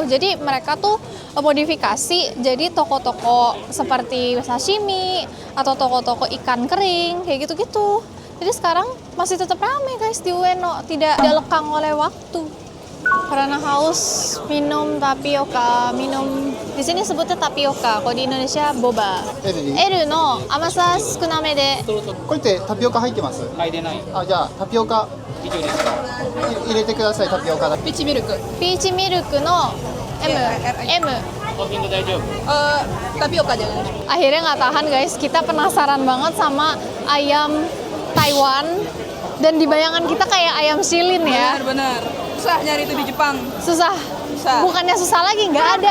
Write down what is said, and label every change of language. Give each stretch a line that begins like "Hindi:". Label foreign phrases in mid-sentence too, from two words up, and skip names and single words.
Indonesian: Jadi mereka tuh modifikasi jadi toko-toko seperti sashimi atau toko-toko ikan kering kayak gitu-gitu. Jadi sekarang masih tetap ramai guys di Ueno, tidak lekang oleh waktu. Karena haus minum tapioka, di sini sebutnya tapioka, kalau di Indonesia boba.
Japanese: L の甘さ少なめで。これってタピオカ入ってます？入ってない。あ、じゃあタピオカ入れてください、タピオカだ。ピーチミルク。ピーチミルクの M.
Indonesian: Tapi oka jangan. Akhirnya nggak tahan guys, kita penasaran banget sama ayam Taiwan. Dan di bayangan kita kayak ayam silin ya. Benar. Susah nyari itu di Jepang. Susah. Bukannya susah lagi, nggak ada.